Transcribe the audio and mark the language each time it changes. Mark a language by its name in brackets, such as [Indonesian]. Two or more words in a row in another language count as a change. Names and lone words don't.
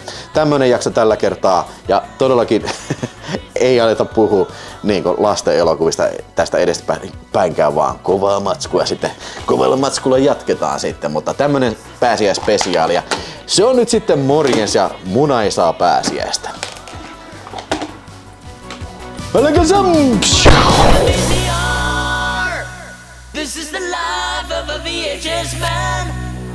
[Finnish] Tämmönen jakso tällä kertaa ja todellakin ei aleta puhua niin kuin lasten elokuvista tästä edespäinkään, vaan kovaa matskua sitten. Kovalla matskulla jatketaan sitten, mutta tämmönen pääsiäispesiaali ja se on nyt sitten morjens ja muna ei saa pääsiäistä. [English] This is the life of a VHS man.